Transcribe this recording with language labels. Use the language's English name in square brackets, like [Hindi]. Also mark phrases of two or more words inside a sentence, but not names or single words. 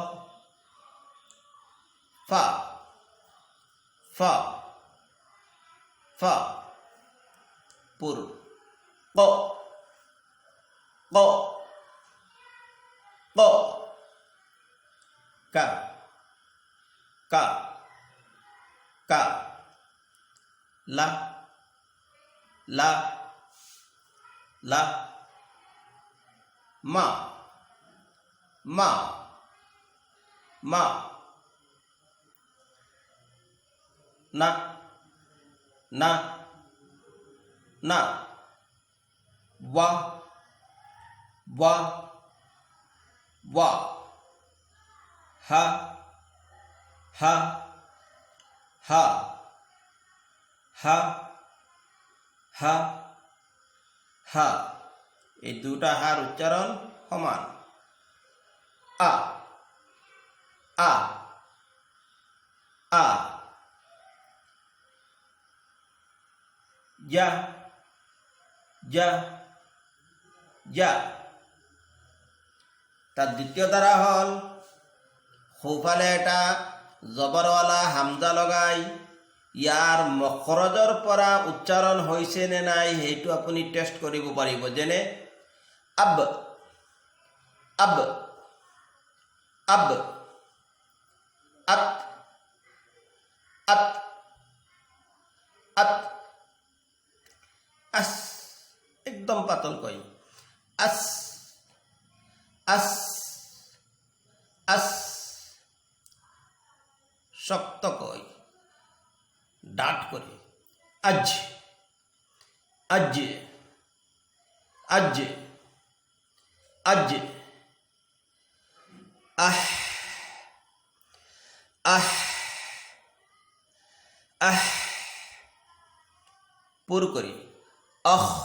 [Assamese] ফা ফা ফা পুর, ক ক ক, কা কা কা, লা লা লা, মা মা মা, না না না, ওয়া ওয়া ওয়া, হা হা হা হা হা হা। এই দুটা হার উচ্চারণ সমান। আ আ আ যা যা যা। তার দ্বিতীয় ধারা হল সোঁফালে এটা জবৰৱালা হামজা লগাই ইয়াৰ মখৰজৰ পৰা উচ্চাৰণ হৈছে নে নাই সেইটো আপুনি টেষ্ট কৰিব পাৰিব। যেনে আব আব আব, আত আত আত, আস একদম পাতলকৈ আস আস আস, শক্তকৈ ডাঠ করে আজ আজ আজ আজ, আহ আহ আহ, পুর করি আহ